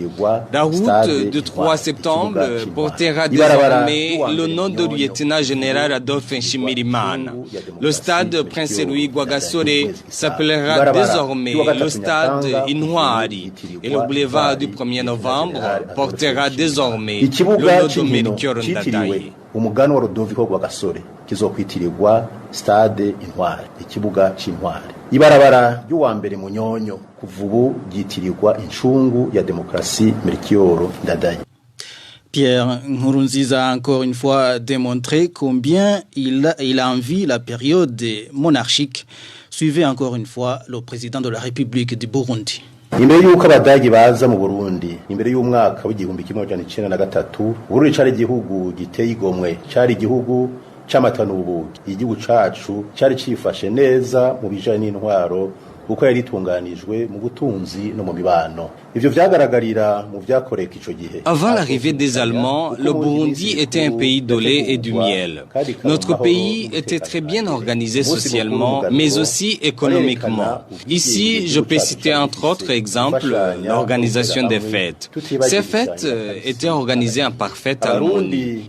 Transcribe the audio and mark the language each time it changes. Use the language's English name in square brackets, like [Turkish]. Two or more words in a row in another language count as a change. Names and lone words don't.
[French] La route du 3 septembre portera désormais le nom de lieutenant-général Adolphe Nshimirimana. Le stade Prince Louis Rwagasore s'appellera désormais le stade Intwari. Et le boulevard du 1er novembre portera désormais le nom de Melchior Ndadaye. [Rundi] Umuganwa Rudoviko Rwagasore kizokwitirirwa stade Intwari, ikibuga c'Intwari. Ibarabara ry'uwa mbere Munyonyo kuva ubu ryitirirwa incungu ya demokrasi Melchior Ndadaye. [French] Pierre Nkurunziza a encore une fois démontré combien il envie la période monarchique. Suivez encore une fois le président de la République du Burundi. [Rundi] Imbere yuko abadagi baza mu Burundi, imbere y'umwaka w'igihumbi 1993, Burundi cari igihugu giteye igomwe, cari igihugu c'amata n'ubuki. Igihugu cacu cari cifashe neza mu bijanye n'intwaro kuko yari itunganijwe mu butunzi no mu mibano. Ivyo vyagaragarira mu vyakoreka ico gihe. [French] Avant l'arrivée des Allemands, le Burundi était un pays de lait et du miel. Notre pays était très bien organisé socialement, mais aussi économiquement. Ici, je peux citer entre autres exemples l'organisation des fêtes. Ces fêtes étaient organisées en parfaite harmonie.